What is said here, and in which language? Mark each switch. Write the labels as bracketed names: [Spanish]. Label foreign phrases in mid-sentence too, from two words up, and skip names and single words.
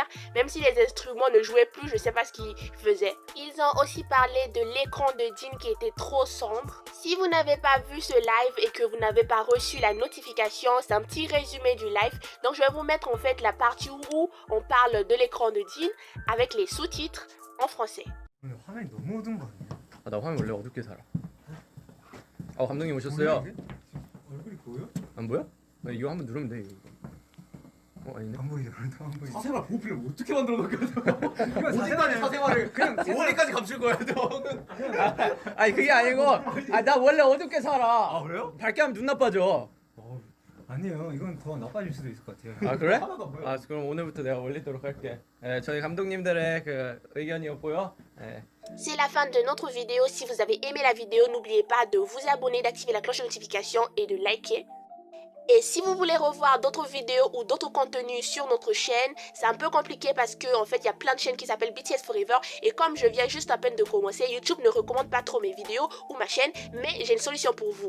[French] Même si les instruments ne jouaient plus, je sais pas ce qu'ils faisaient. Ils ont aussi parlé de l'écran de Jin qui était trop sombre. Si vous n'avez pas vu ce live et que vous n'avez pas reçu la notification, c'est un petit résumé du live. Donc je vais vous mettre en fait la partie où on parle de l'écran de Jin avec les sous-titres en français. [Korean] 오늘 화면이 너무 어두운 거 아니에요? 나 화면 원래 어둡게 살아. 감독님 오셨어요? 얼굴이 보여? 안 보여? 이거 한번 누르면 돼. 이거. 아니네. 안 보이죠? 안 보이죠? 사생활 보호 필름 어떻게 만들어 놓을까? 이거 어디까지 사생활을 그냥 머리까지 감출 거야, 너. 아니 그게 아니고, 나 원래 어둡게 살아. 아, 그래요? 밝게 하면 눈 나빠져. 아니에요. 이건 더 나빠질 수도 있을 것 같아요. 그래? 하나도 안 보여. 그럼 오늘부터 내가 올리도록 할게. 저희 감독님들의 그 의견이었고요. [French] C'est la fin de notre vidéo. Si vous avez aimé la vidéo, n'oubliez pas de vous abonner, d'activer la cloche de notification et de liker. Et si vous voulez revoir d'autres vidéos ou d'autres contenus sur notre chaîne, c'est un peu compliqué parce que en fait il y a plein de chaînes qui s'appellent BTS Forever et comme je viens juste à peine de commencer, YouTube ne recommande pas trop mes vidéos ou ma chaîne, mais j'ai une solution pour vous.